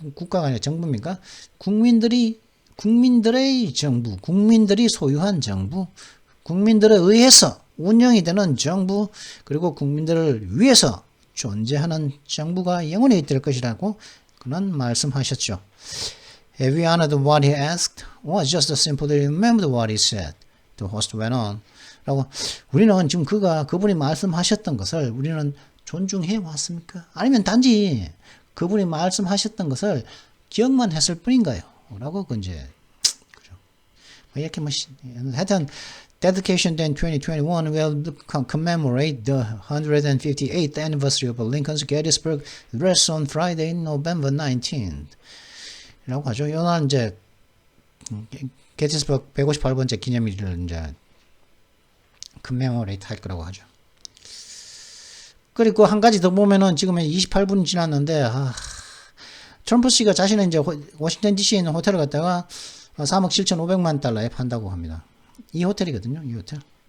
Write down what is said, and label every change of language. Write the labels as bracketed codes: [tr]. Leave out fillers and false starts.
[ko] 국가가 아니라 정부입니까? 국민들의 정부, 국민들이 소유한 정부, 국민들에 의해서 운영이 되는 정부, 그리고 국민들을 위해서 존재하는 정부가 영원히 될 것이라고 그는 말씀하셨죠. [en] Have you honored what he asked, or just simply remembered what he said? The host went on. [ko] 라고 우리는 지금 그분이 말씀하셨던 것을 우리는 존중해 왔습니까? 아니면 단지 그분이 말씀하셨던 것을 기억만 했을 뿐인가요? 라고 이제 그죠? 이렇게 하여튼 [en] Dedication Day 2021 will commemorate the 158th anniversary of Lincoln's Gettysburg Address on Friday, November 19th. [ko] 라고 하죠. 이날 이제 게티스버그 158번째 기념일을 이제 commemorate 할 거라고 하죠. 그리고 한 가지 더 보면은 지금 28분 지났는데 트럼프 씨가 자신은 이제 워싱턴 DC에 있는 호텔을 갔다가 3억 7,500만 달러에 판다고 합니다. 이 호텔이거든요. 이 호텔.